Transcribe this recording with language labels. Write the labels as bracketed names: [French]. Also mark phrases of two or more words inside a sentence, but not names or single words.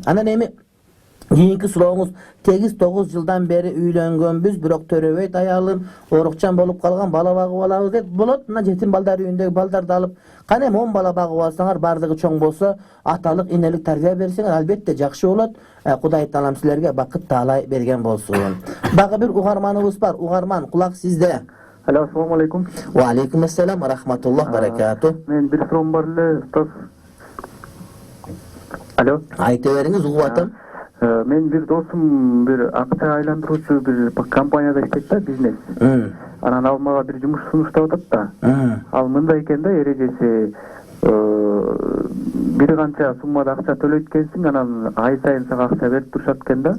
[Kyrgyz] Анан эми кийинки сурооңуз, 8-9 жылдан бери үйлөнгөнбүз, бирок төрөбөйт аялым, оорукчан болуп калган, бала багып алабыз дейт. Болот, мына жетим балдар үйүндөгү балдарды алып, кана эми 10 бала багып алсаңар, бардыгы чоң болсо, аталык, энелик тарбия берсеңер, албетте жакшы болот. Кудай таалам силерге бакыт таалай берген болсун. Дагы бир угарманыбыз бар. Угарман, кулак сизде. Алло, [Arabic] السلام عليكم. وعليكم السلام، رحمة الله، بركاته. [Kyrgyz] Мен бир суроом бар эле, устаз. Алло. Айта бериңиз, угуп атам. Мен бир досум бир акча айландыруучу бир компанияда иштейт да, бизнес. Анан ал мага бир жумуш сунуштап атат да. Ал мындай экен да, эрежеси бир канча суммада акча төлөйт экенсиң, анан ай сайын сага акча берип турушат экен да.